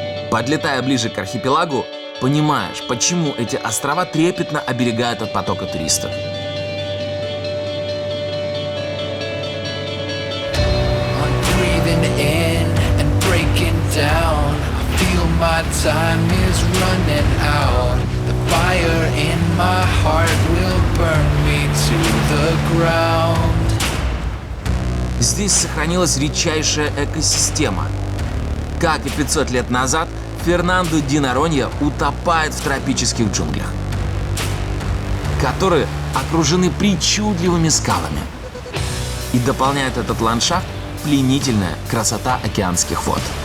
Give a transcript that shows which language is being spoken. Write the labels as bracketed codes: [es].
[ru] Подлетая ближе к архипелагу, понимаешь, почему эти острова трепетно оберегают от потока туристов. [en] Breathing in and breaking down. I feel my time is running out. The fire in my heart will burn me to the ground. [ru] Здесь сохранилась редчайшая экосистема. Как и 500 лет назад, Фернандо ди Норонья утопает в тропических джунглях, которые окружены причудливыми скалами. И дополняет этот ландшафт пленительная красота океанских вод.